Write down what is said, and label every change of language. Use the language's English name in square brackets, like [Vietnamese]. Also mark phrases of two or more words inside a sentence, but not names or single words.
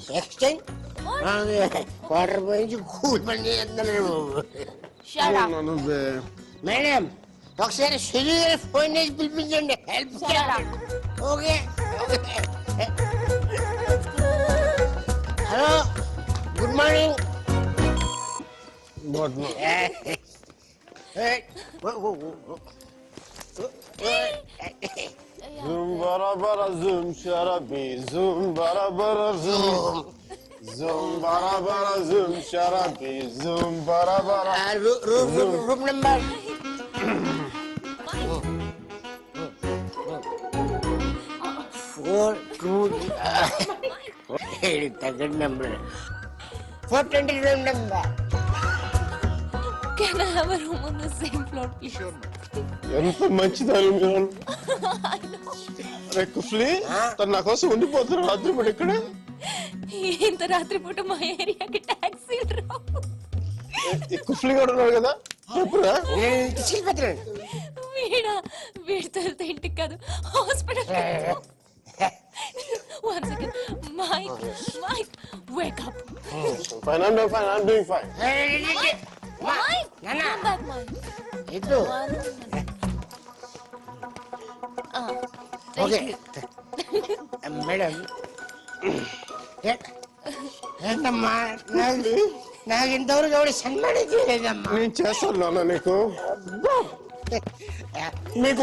[English] exchange quarter [Telugu] పోయించి కూల్ పని చేస్తున్నాడు. నువ్వే మేడం ఒకసారి సుధీర్ ఫోన్ చేసి పిలిపించండి, హెల్ప్ చేయాలి. [English] Okay. Hello, good morning. [Hindi] ज़ूम बरा बरा ज़ूम शराबी ज़ूम बरा बरा ज़ूम ज़ूम बरा बरा ज़ूम शराबी ज़ूम बरा बरा [English] room number తగ్గ number 420 room number. Can I have a room on the same floor, please? [Telugu] ఎంత మంచిదాన్ని మీరు. అరే కుఫ్లీ తను నా కోసం ఉండిపోతున్నారు రాత్రి పూట ఇక్కడ. ఇంత రాత్రి పూట మా ఏరియాకి టాక్సీ రావు. ఈ కుఫ్లీ కూడా ఉన్నాడు కదా, చెప్పురా. వీడితో వెళ్తే ఇంటికి కాదు హాస్పిటల్. [English] One second. Mike, wake up. Fine, I'm doing fine. Mike, come back, Mike. [Telugu] ఇటు [English] One minute. okay madam. [Telugu] ఏంటమ్మా నాకు ఇంతవరకు ఎవరు సన్మానం చేయలేదమ్మా. నేను చేస్తాను నాన్న నీకు. మీకు